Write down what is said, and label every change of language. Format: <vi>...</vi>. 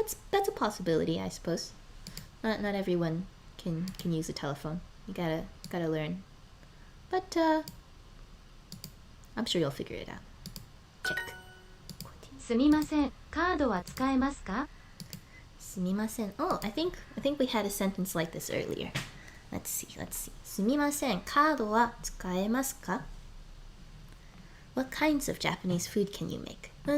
<en>That's a possibility, I suppose. Not everyone can use a telephone. You gotta learn. But I'm sure you'll figure it out. Check.</en> <ja>すみません、カードは使えますか？すみません.</ja> <en>Oh, I think we had a sentence like this earlier. Let's see.</en> <ja>すみません、カードは使えますか?</ja> <en>What kinds of Japanese food can you make?</en>